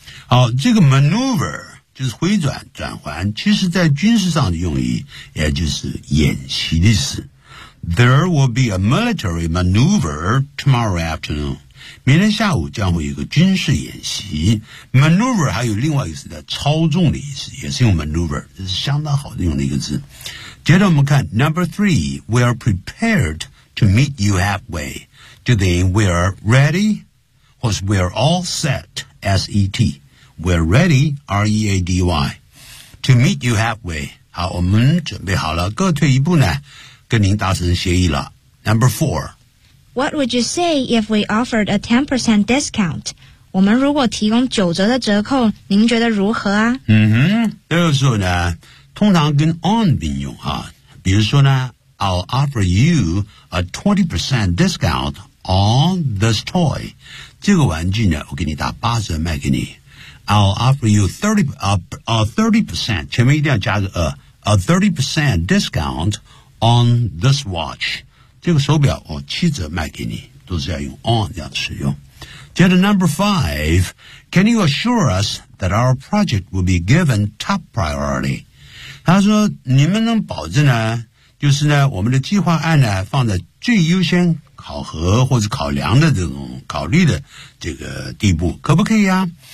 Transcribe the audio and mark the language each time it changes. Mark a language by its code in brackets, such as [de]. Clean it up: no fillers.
[zh] 好这个 maneuver 就是回转转环其实在军事上的用意也就是演习的意思 [en] There will be a military maneuver tomorrow afternoon [zh] 明天下午将会有个军事演习 maneuver 还有另外一个词叫操纵的意思也是用 maneuver 这是相当好的用的一个字接着我们看 [en] number three, we are prepared to meet you halfway. 就等于 we are ready, 或是 we are all set, S-E-T. We're ready, R-E-A-D-Y, to meet you halfway. [zh] 好，我们准备好了，各退一步呢，跟您达成协议了。 [en] Number four. What would you say if we offered a 10% discount? [zh] 我们如果提供9%的折扣，您觉得如何啊？嗯哼，这个时候呢，通常跟 on 并用啊。比如说呢， [en] I'll offer you a 20% discount on this toy. [zh] 这个玩具呢，我给你打80%卖给你。 [en] I'll offer you 30%, [zh] 前面一定要加个 [en] 30% discount on this watch. [zh] 这个手表我70%卖给你，都是要用 on 这样使用。接着 [en] number five, can you assure us that our project will be given top priority? [zh] 他说你们能保证呢，就是呢我们的计划案呢放在最优先考核或者考量的这种考虑的这个地步，可不可以啊？